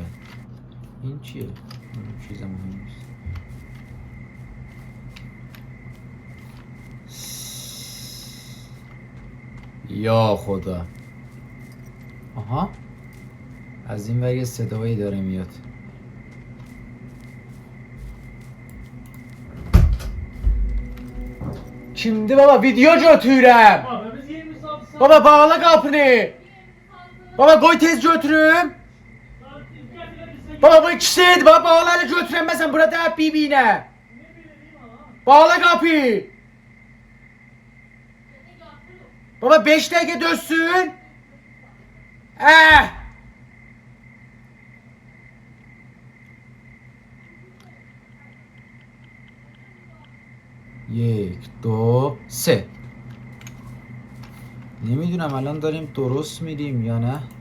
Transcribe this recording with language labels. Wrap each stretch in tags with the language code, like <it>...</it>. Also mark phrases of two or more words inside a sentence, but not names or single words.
<fa>این چیه؟ این چیز مهم نیست. یا خدا. آها از این ور یه صدایی داره میاد.</fa> <az>Kimdi baba video götürürüm. Baba bağla kapını. Baba koy tez götürüm. Baba bu ikisiydi. Baba bağla hele götürüm mesela burada hep bibine. Bağla kapıyı. Baba 5 dakika dönsün.</az> <fa>یک دو سه. نمیدونم الان داریم درست میریم یا نه.</fa>